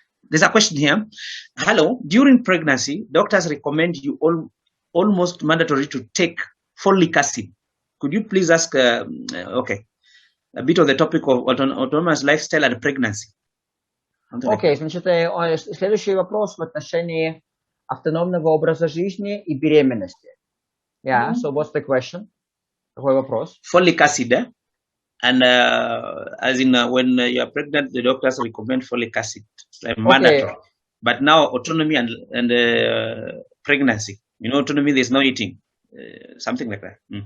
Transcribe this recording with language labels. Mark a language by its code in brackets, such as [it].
[en] There's a question here. Hello, during pregnancy, doctors recommend you almost mandatory to take folic acid. Could you please ask, a bit of the topic of autonomous lifestyle and pregnancy? [ru] Окей, значит, следующий вопрос в отношении автономного образа жизни и беременности. [en] Yeah, so what's the question? [ru] Какой вопрос? [en] Folic acid, and as in when you are pregnant, the doctors recommend folic acid. It's like mandatory. But now autonomy and pregnancy, autonomy, there's no eating, something like that.